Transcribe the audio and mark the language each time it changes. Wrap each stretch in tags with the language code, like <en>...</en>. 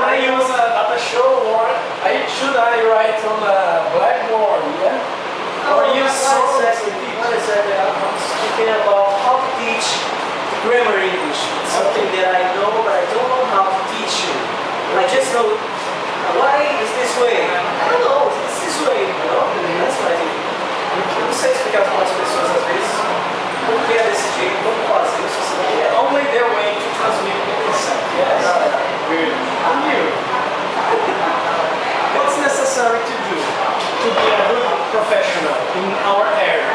<en>Can I use at the show, or should I write on the blackboard? Yeah. Or use songs to teach? Not exactly. I'm speaking about how to teach grammar English. It's something that I know, but I don't know how to teach you. I just know why is this way. I don't know. It's this way. You know. That's what I think.</en> <pt>Eu não sei explicar para as pessoas às vezes por que é desse jeito, como fazer isso, se não é.</pt> <en>Only their way to transmit the concept. Yes. Good. And you? What's necessary to do to be a good professional in our area?</en>